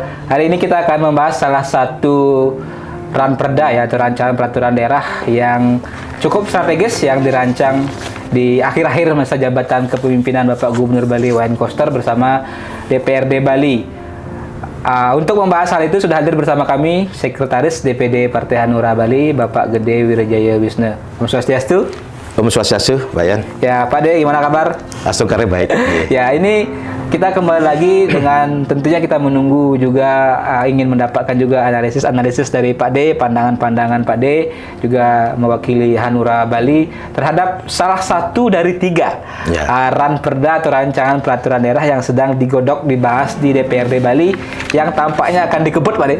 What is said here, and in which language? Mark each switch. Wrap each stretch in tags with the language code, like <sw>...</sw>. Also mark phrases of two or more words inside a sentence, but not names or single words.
<id>Hari ini kita akan membahas salah satu ranperda ya, atau rancangan peraturan daerah yang cukup strategis yang dirancang di akhir-akhir masa jabatan kepemimpinan Bapak Gubernur Bali Wayan Koster bersama DPRD Bali. Untuk membahas hal itu sudah hadir bersama kami Sekretaris DPD Partai Hanura Bali, Bapak Gede Wirajaya Wisnu.</id> <ban>Om Swastiastu. Om Swastiastu, Bayan.</ban> <id>Ya, Pak De, gimana kabar? Asukare baik. Ya, ini kita kembali lagi dengan tentunya kita menunggu juga ingin mendapatkan juga analisis dari Pak De, pandangan-pandangan Pak De juga mewakili Hanura Bali terhadap salah satu dari 3 ranperda atau rancangan peraturan daerah yang sedang digodok dibahas di DPRD Bali yang tampaknya akan dikebut, Pak De.</id>